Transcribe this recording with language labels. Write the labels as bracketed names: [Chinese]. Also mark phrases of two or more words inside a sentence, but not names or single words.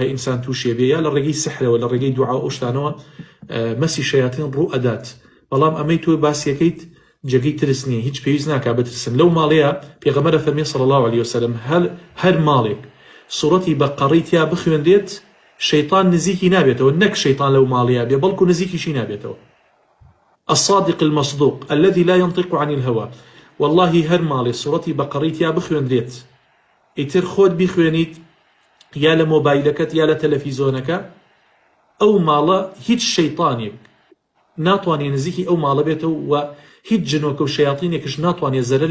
[Central Kurdish] ئینسان تووشێ بێ یا لە ڕێگەی سحرەوە لە ڕێگەی دوعا و شتانەوە مەسی شەیاطین ڕوو ئەدات بەڵام ئەمەی تۆ باسیەکەیت جێگەی ترس نییە هیچ پێویست ناکا بترسن لەو ماڵەیە پێغەمبەر فەرمێ [Arabic] صلی الله عليه وسلم [Central Kurdish] هەر ماڵێک سوڕەتی بەقەڕەی تیا بخوێندێت شەیطان نزیکی نابێتەوە نەک شەیطان لەو ماڵەیە بێ بەڵکو نزیکیشی نابێتەوە [Arabic] الصادق المصدوق الذي لا ينطق عن الهوى والله [Central Kurdish] هەر ماڵێ سوڕەتی بەقەڕەی تیا بخوێندرێت ئیتر خۆت بیخوێنیت یا لە مۆبایلەکەت یا لە تەلەڤیزۆنەکە ئەو ماڵە هیچ شەیطانێک ناتوانێت نزیکی ئەو ماڵە بێتەوە و هیچ جنۆکە و شەیاطینێکش ناتوانێت زەرەر